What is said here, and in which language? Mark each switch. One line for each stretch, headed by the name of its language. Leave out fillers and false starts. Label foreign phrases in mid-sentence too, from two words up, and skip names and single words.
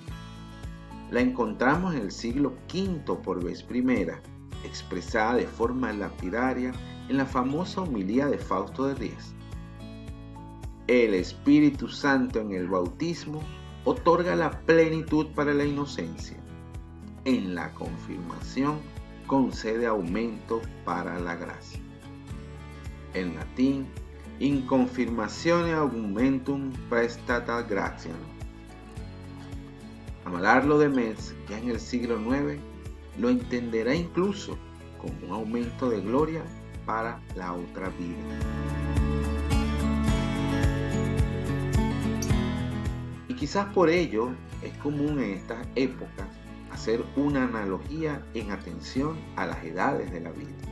Spanish: La encontramos en el siglo V por vez primera, expresada de forma lapidaria en la famosa homilía de Fausto de Ries. El Espíritu Santo en el bautismo otorga la plenitud para la inocencia. En la confirmación concede aumento para la gracia. En latín,
Latin: in confirmatione augmentum praestata gratiam.
Spanish: Amalarlo de Metz, ya en el siglo IX, lo entenderá incluso como un aumento de gloria para la otra vida. Y quizás por ello es común en estas épocas hacer una analogía en atención a las edades de la vida.